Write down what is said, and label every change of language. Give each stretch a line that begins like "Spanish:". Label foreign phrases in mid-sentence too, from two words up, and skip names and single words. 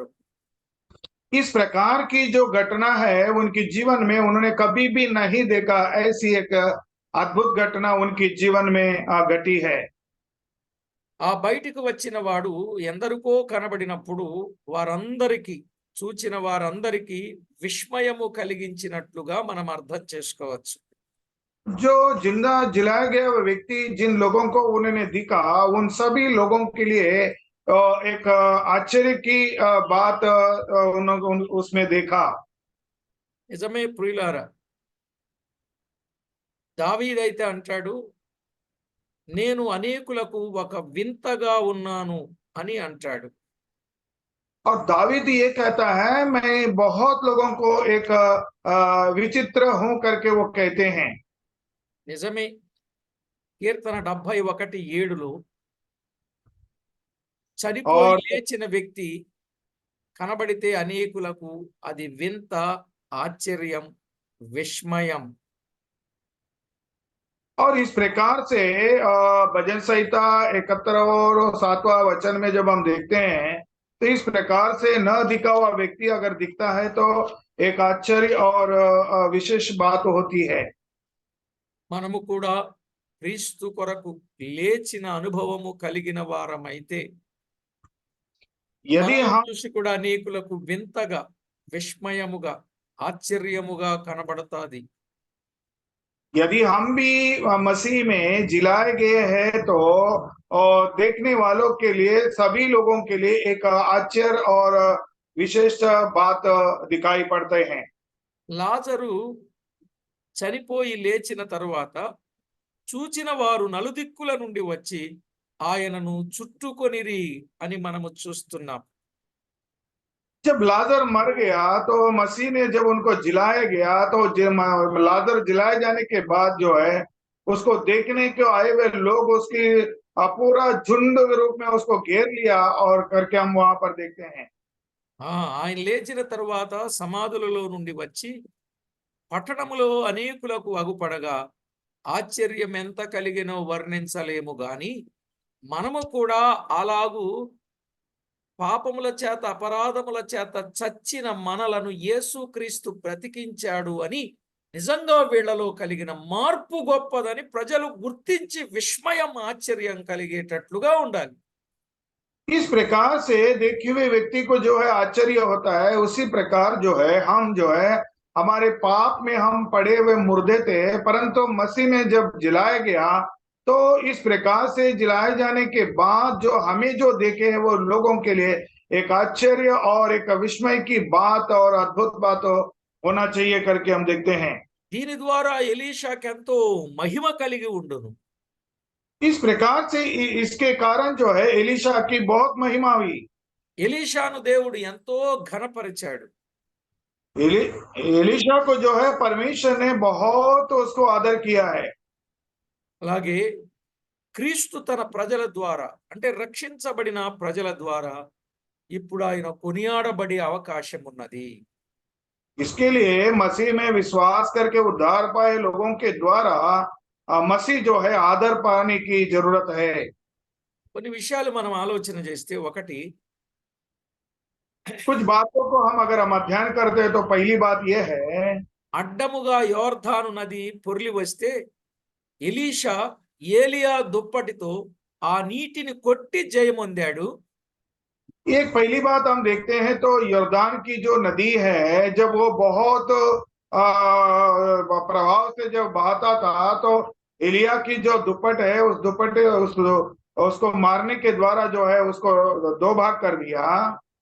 Hindi: इस प्रकार की जो घटना है उनके जीवन में उन्होंने कभी भी नहीं देखा, ऐसी एक अद्भुत घटना उनके जीवन में घटी है।
Telugu: ఆ బయటికి వచ్చిన వాడు ఎందరికో కనబడినప్పుడు వారందరికీ చూచిన వారందరికీ విస్మయము కలిగించినట్లుగా మనం అర్థం చేసుకోవచ్చు.
Hindi: जो जिंदा जिलाया गया वो व्यक्ति जिन लोगों को उन्होंने दिखा, उन सभी लोगों के लिए एक आश्चर्य की बात उसमें देखा।
Telugu: నిజమే ప్రియులారా, దావీదైతే అంటాడు, నేను అనేకులకు ఒక వింతగా ఉన్నాను అని అంటాడు.
Hindi: और दावीद ये कहता है, मैं बहुत लोगों को एक विचित्र हूं करके वो कहते हैं।
Telugu: నిజమే. కీర్తన 71:7లో చనిపోయి
Hindi: और
Telugu: లేచిన వ్యక్తి కనబడితే అనేకులకు అది వింత, ఆశ్చర్యం, విస్మయం.
Hindi: और इस प्रकार से भजन संहिता 71 और 7वां वचन में जब हम देखते हैं तो इस प्रकार से न दिखा हुआ व्यक्ति अगर दिखता है तो एक आश्चर्य और विशेष बात होती है।
Telugu: మనము కూడా క్రీస్తు కొరకు లేచిన అనుభవము కలిగిన వారమైతే
Hindi: यदि
Telugu: మనము
Hindi: हम
Telugu: చూసి కూడా అనేకులకు వింతగా, విస్మయముగా, ఆశ్చర్యముగా కనబడతాది.
Hindi: यदि हम भी मसीह में जिलाए गए हैं तो देखने वालों के लिए, सभी लोगों के लिए एक आश्चर्य और विशेष बात दिखाई पड़ते हैं।
Telugu: లాజరు చనిపోయి లేచిన తరువాత చూచిన వారు నలుదిక్కుల నుండి వచ్చి ఆయనను చుట్టుకొనిరి అని మనము చూస్తున్నాం.
Hindi: जब लाजर मर गया तो मसीह ने जब उनको जिलाया गया तो लाजर जिलाए जाने के बाद जो है उसको देखने के आए हुए लोग उसकी पूरा झुंड रूप में उसको घेर लिया और करके हम वहां पर देखते हैं।
Telugu: ఆయన లేచిన తరువాత సమాధులలో నుండి వచ్చి పట్టణములో అనేకులకు అగుపడగా ఆశ్చర్యం ఎంత కలిగినో వర్ణించలేము గాని మనము కూడా అలాగూ పాపముల చేత, అపరాధముల చేత చచ్చిన మనలను యేసుక్రీస్తు బ్రతికించాడు అని, నిజంగా వీళ్లలో కలిగిన మార్పు గొప్పదని ప్రజలు గుర్తించి విస్మయం, ఆశ్చర్యం కలిగేటట్లుగా ఉండాలి.
Hindi: इस प्रकार से देखे हुए व्यक्ति को जो है आश्चर्य होता है, उसी प्रकार जो है हम जो है हमारे पाप में हम पड़े हुए मुर्दे थे, परंतु मसीह में जब जिलाया गया तो इस प्रकार से जिलाए जाने के बाद जो हमें जो देखे हैं वो लोगों के लिए एक आश्चर्य और एक विस्मय की बात और अद्भुत बात होना चाहिए करके हम देखते हैं।
Telugu: దీని ద్వారా ఎలీషాకి ఎంతో మహిమ కలిగి ఉండును.
Hindi: इस प्रकार से इसके कारण जो है एलीशा की बहुत महिमा हुई।
Telugu: ఎలీషాను దేవుడు ఎంతో ఘనపరిచాడు.
Hindi: एलीशा को जो है परमेश्वर ने बहुत उसको आदर किया है।
Telugu: అలాగే క్రీస్తు తన ప్రజల ద్వారా, అంటే రక్షించబడిన ప్రజల ద్వారా ఇప్పుడు ఆయన కొనియాడబడే అవకాశం ఉన్నది.
Hindi: इसके लिए मसीह में विश्वास करके उद्धार पाए लोगों के द्वारा मसीह जो है आदर पाने की जरूरत है।
Telugu: కొన్ని విషయాలు మనం ఆలోచన చేస్తే, ఒకటి,
Hindi: कुछ बातों को हम अगर हम अध्ययन करते हैं तो पहली बात यह है,
Telugu: అడ్డముగా యోర్దాను నది పొర్లి వస్తే ఎలీషా ఏలియా దుప్పటితో ఆ నీటిని కొట్టి జయమొందాడు.
Hindi: एक पहली बात हम देखते हैं तो यर्दान की जो नदी है जब वो बहुत प्रभाव से जब बहाता था तो एलिया की जो दुपट है उस दुपटे उसको मारने के द्वारा जो है उसको दो भाग कर दिया।